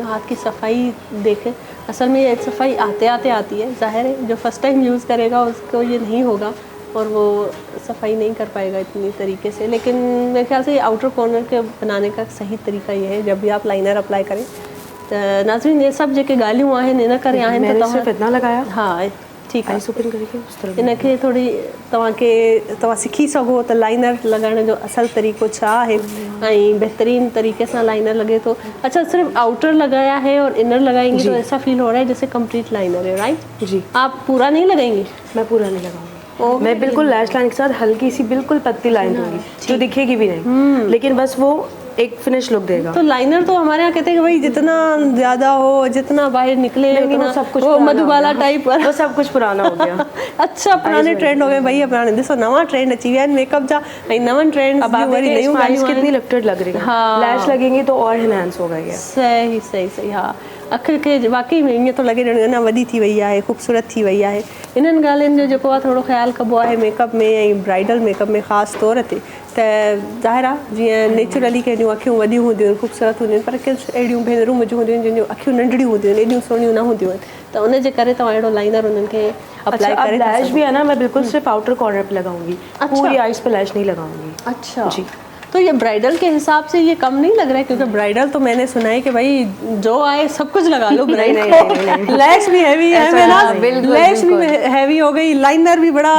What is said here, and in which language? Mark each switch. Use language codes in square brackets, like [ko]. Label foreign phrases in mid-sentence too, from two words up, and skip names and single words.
[hi] हाथ की सफाई देखें, असल में ये सफाई आते आते आती है, जाहिर है जो [en] first time use [hi] करेगा उसको ये नहीं होगा और वो सफाई नहीं कर पाएगा इतनी तरीके से। लेकिन मेरे ख्याल से ये [en] outer corner [hi] के बनाने का सही तरीका ये है, जब भी आप लाइनर अप्लाई करें। [sd] नाज़रीन, ये सब जेके ॻाल्हियूं आहिनि इन करे आहिनि [hi] मैंने [sd] त [hi] सिर्फ इतना लगाया, हाँ ठीक है। [en] eyes open [hi] करके उस तरफ [sd] इनखे थोड़ी तव्हां सिखी सघो त लाइनर लॻाइण जो असल तरीक़ो छा आहे ऐं बहितरीन [hi] तरीके से लाइनर लगे तो। अच्छा, सिर्फ आउटर लगाया है और इनर लगाएंगी तो ऐसा फील हो रहा है जैसे [en] complete liner [hi] है, राइट? जी, आप पूरा नहीं लगाएंगी? मैं पूरा नहीं लगाऊंगी। मैं बिल्कुल [en] lash line [hi] के साथ हल्की सी बिल्कुल पतली लाइन दूंगी जो दिखेगी भी नहीं, लेकिन बस वो एक [en] finish look [hi] देगा। तो लाइनर तो हमारे यहाँ कहते हैं कि भाई जितना ज्यादा हो, जितना बाहर निकले, नहीं, उतना वो सब कुछ वो पुराना मधुबाला हो गया। टाइप वो सब कुछ पुराना हो गया। अच्छा पुराने ट्रेंड हो गए भैया, [sd] पुराने दिसो नवा ट्रेंड अची विया आहिनि मेकअप जा, ऐं नवनि ट्रेंड [hi] अब आप [sd] वरी [hi] देखिए [sd] नयूं स्माइल्स ॻाल्हियूं [hi] कितनी [sd] आहिनि। [hi] लिफ्टेड लग रही है, हाँ। लैश लगेंगी तो और एनहांस होगा ये। सही सही सही, [sd] हा अखि खे [hi] वाकई में [sd] ईअं थो लॻे ॼण अञा वॾी थी वई आहे, ख़ूबसूरत थी वई आहे। इन्हनि ॻाल्हियुनि जो जेको आहे थोरो ख़्यालु कबो आहे मेकअप में, ऐं [en] bridal makeup [sd] में ख़ासि तौर ते। त ज़ाहिर आहे जीअं नेचुरली कंहिंजूं अखियूं वॾियूं हूंदियूं आहिनि, ख़ूबसूरत हूंदियूं आहिनि, पर कुझु अहिड़ियूं भेनरूं मुंहिंजूं हूंदियूं आहिनि जंहिंजूं अखियूं नंढड़ियूं हूंदियूं आहिनि, एॾियूं सुहिणियूं न हूंदियूं आहिनि, त उनजे करे तव्हां अहिड़ो लाइनर उन्हनि खे अप्लाई [hi] अच्छा, अब [sd] करे था [hi] लैश [sd] सघो। [hi] भी है ना, मैं बिल्कुल सिर्फ [en] outer corner [hi] पे लगाऊंगी, पूरी आईज पे लैश नहीं लगाऊंगी। अच्छा जी। तो ये ब्राइडल के हिसाब से ये कम नहीं लग रहा है, क्योंकि ब्राइडल तो मैंने सुना है कि भाई जो आए सब कुछ लगा लो ब्राइड को। लैश भी हैवी है ना, बिल्कुल, लैश भी हैवी हो गई, लाइनर भी बड़ा